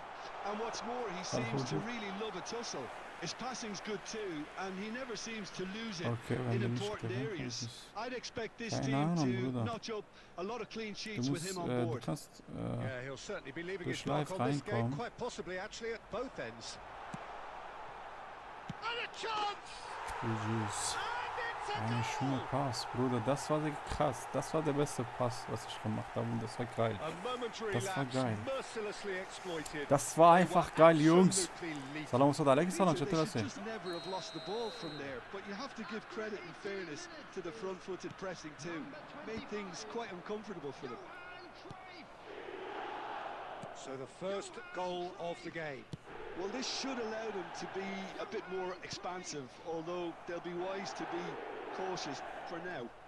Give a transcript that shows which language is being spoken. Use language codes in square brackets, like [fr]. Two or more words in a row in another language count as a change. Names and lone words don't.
[en] And what's more, he seems to really love a tussle. His passing's good too, and he never seems to lose it in important areas. I'd expect this team to notch up a lot of clean sheets with him on board. Yeah, he'll certainly be leaving his mark on this game, quite possibly actually at both ends. And a chance! [de] Eine schöne Pass, Bruder. Das war krass. Das war der beste Pass, was ich gemacht habe. Und das war geil. Das war einfach geil, Jungs. [ar] سلام عليكم، سلام. [fa] چطور هستی؟ [en] But you have to give credit and fairness to the front-footed pressing too. Made things quite uncomfortable for them. So the first goal of the game. Well, this should allow them to be a bit more expansive, although they'll be wise to be cautious for now.